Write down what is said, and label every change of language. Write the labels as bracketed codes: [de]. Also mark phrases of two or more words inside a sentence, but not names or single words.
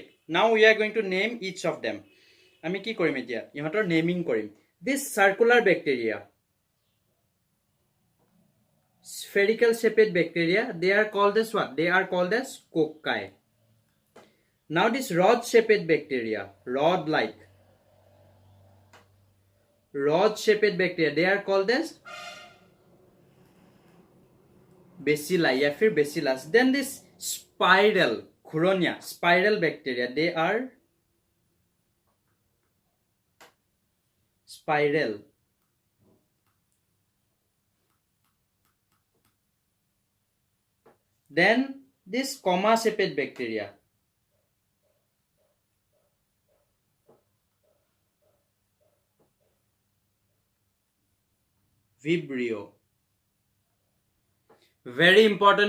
[en] Now we are going to name each of them. [as] আমি কি কৰিম এতিয়া ইহঁতৰ নেমিং কৰিম [en] this circular bacteria spherical shaped bacteria they are called as what they are called as cocci now this rod shaped bacteria rod shaped bacteria they are called as bacilli [hi] या फिर [en] bacillus then this spiral घुरोनिया spiral bacteria they are spiral then this comma shaped bacteria vibrio very important